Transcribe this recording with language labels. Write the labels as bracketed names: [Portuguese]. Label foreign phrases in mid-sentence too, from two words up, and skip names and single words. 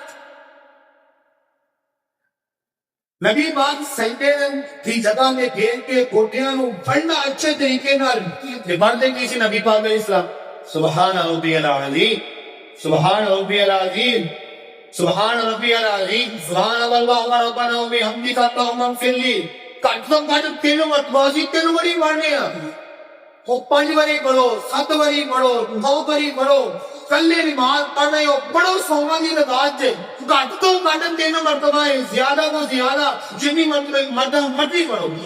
[Punjabi] ਨਬੀ ਪਾਕ ਸਜਦੇ ਦੀ ਜਗ੍ਹਾ ਤੇ ਘੇਰ ਕੇ ਗੋਡਿਆਂ ਨੂੰ ਫੜਨਾ ਅੱਛੇ ਤਰੀਕੇ ਨਾਲ ਤੇ ਬਣਦੇ ਕੀ ਸੀ ਨਬੀ ਪਾਕ ਦੇ ਇਸਲਾਮ [Arabic] سبحان ربي العظيم سبحان ربي العظيم سبحان ربي العظيم سبحان الله ربنا وبحمدك اللهم اغفر لي [Punjabi] ਘੱਟ ਤੋਂ ਘੱਟ 3 ਮਰਤਬਾ ਸੀ 3 ਵਾਰੀ ਪੜ੍ਹਨੇ ਆ ਉਹ 5 ਵਾਰੀ ਪੜੋ 7 ਵਾਰੀ ਪੜੋ 9 ਵਾਰੀ ਪੜੋ ਕੱਲੇ ਨਮਾਜ਼ ਪੜ੍ਹ ਰਹੇ ਹੋ ਪੜੋ ਸੋਵਾਂ ਦੀ ਨਮਾਜ਼ ਚ ਘੱਟ ਤੋਂ ਘੱਟ 3 ਮਰਤਬਾ ਹੈ ਜ਼ਿਆਦਾ ਤੋਂ ਜ਼ਿਆਦਾ ਜਿੰਨੀ ਮਰਜ਼ੀ ਪੜੋ